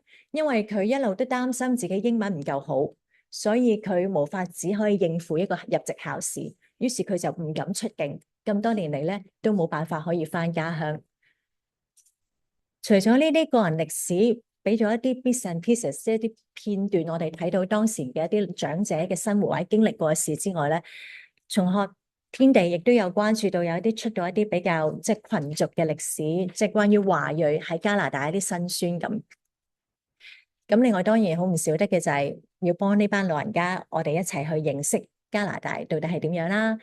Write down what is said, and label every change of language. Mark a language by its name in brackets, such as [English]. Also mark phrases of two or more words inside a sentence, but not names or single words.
[Cantonese] 因為佢一路都擔心自己英文唔夠好。所以佢無法只可以應付一個入籍考試，於是佢就唔敢出境。咁多年嚟咧，都冇辦法可以翻家鄉。除咗呢啲個人歷史，俾咗一啲 [English] bits and pieces， [Cantonese] 一啲片段，我哋睇到當時嘅一啲長者嘅生活或者經歷過嘅事之外咧，從學天地亦都有關注到有一啲出到一啲比較即係群族嘅歷史，即係關於華裔喺加拿大一啲辛酸咁。咁另外當然好唔少得嘅就係要幫呢班老人家，我哋一齊去認識加拿大到底係點樣啦。